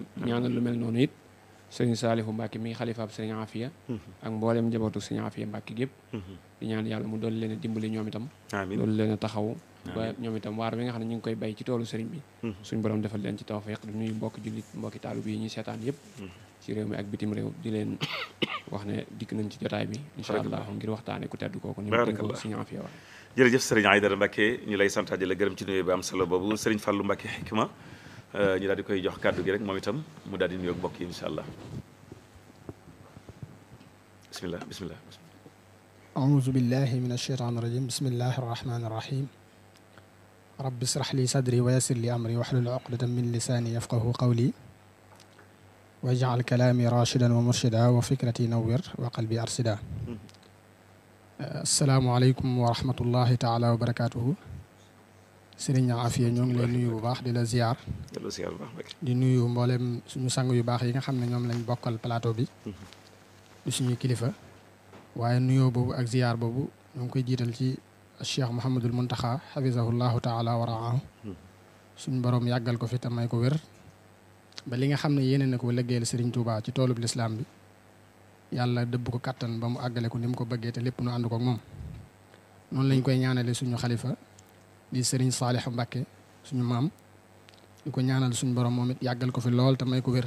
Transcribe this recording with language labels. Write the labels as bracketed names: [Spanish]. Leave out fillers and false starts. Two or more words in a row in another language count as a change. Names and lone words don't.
[Wolof] ñaanal lu mel noonu it sëriñ Saalihu Mbàkke mi xalifaab sëriñ Afiya ak mboolem njabootu sëriñ Afiya Mbàkke gépp di ñaan yàlla mu doon leen a dimbali ñoom itam doon leen a taxaw ba ñoom itam waar bi nga xam ne ñu ngi koy bay ci toolu sëriñ bi suñ borom defal leen ci tawfiq di nuyu mbokki jullit mbokki taalu bi ñuy seetaan yëpp ci réew mi ak bitim réew di leen wax ne dikk nañ ci jotaay bi [Arabic] إن شاء الله [Wolof] ngir waxtaane ku tedd kooku ni ko sëriñ Afiya waxe jërëjëf sëriñ Aydara Mbakke ñu lay santaat di la gërëm ci nuyu bi am solo boobu sëriñ Fàllu Mbakke Xikma ñu daal di koy jox kàddu gi rek moom itam mu daal di nuyoog mbokk yi [Arabic] إن شاء الله بسم الله بسم الله أعوذ بالله من الشيطان الرجيم بسم الله الرحمن الرحيم رب اشرح لي صدري ويسر لي أمري واحلل عقدة من لساني يفقه قولي واجعل كلامي راشدا ومرشدا وفكرتي نور وقلبي أرشدا السلام عليكم ورحمة الله تعالى وبركاته Sëriñ Afiya [Wolof] ñoo ngi lay nuyu bu baax di la ziar di nuyu mboolem suñu sang yu baax yi nga xam ne ñoom lañ bokkal plateau bi di suñuy kilifa waaye nuyoo boobu ak ziar boobu ñoo ngi koy jiital ci Cheikh Mouhamadul Muntaxa [Arabic] حفظه الله تعالى ورعاه [Wolof] suñu borom yàggal ko fi te may ko wér ba li nga xam ne yéene na ko liggéeyal Sëriñ Tuubaa ci toolub lislaam bi yàlla dëbb ko kattan ba mu àggale ko ni mu ko bëggee te lépp nu ànd ko ak moom noonu lañ koy ñaanale suñu xalifa di Sëriñ Saalix Mbàkke suñu maam di ko ñaanal suñu borom moom it yàggal ko fi lool te may ko wér